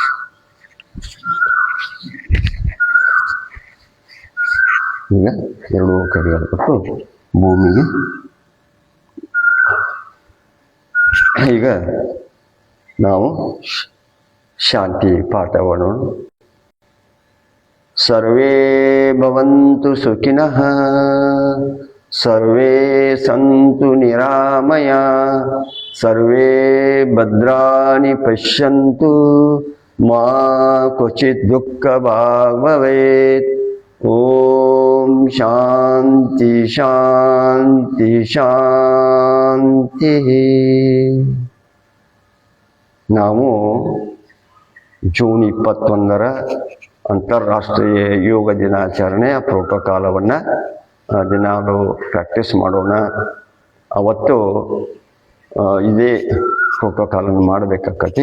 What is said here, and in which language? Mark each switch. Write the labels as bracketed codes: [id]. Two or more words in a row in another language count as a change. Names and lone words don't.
[kn] ಈಗ ಎರಡೂ ಕೈಗಳನ್ನು ಕೊಟ್ಟು ಭೂಮಿಗೆ. ಈಗ ನಾವು ಶಾಂತಿ ಪಾಠವನ್ನು. [sa] ಸರ್ವೇ ಭವಂತು ಸುಖಿನಃ, ಸರ್ವೇ ಸಂತು ನಿರಾಮಯ, ಸರ್ವೇ ಭದ್ರಾಣಿ ಪಶ್ಯಂತು, ಮಾ ಕ್ವಚಿತ್ ದುಃಖ ಭಾಗ್ ಭವೇತ್. ಓಂ ಶಾಂತಿ ಶಾಂತಿ ಶಾಂತಿ. [kn] ನಾವು ಜೂನ್ 21 ಅಂತಾರಾಷ್ಟ್ರೀಯ ಯೋಗ ದಿನಾಚರಣೆಯ ಪ್ರೋಟೋಕಾಲವನ್ನು ದಿನಾಲು ಪ್ರಾಕ್ಟೀಸ್ ಮಾಡೋಣ. ಅವತ್ತು ಇದೇ ಪ್ರೋಟೋಕಾಲನ್ನು ಮಾಡಬೇಕಾಗತ್ತೆ.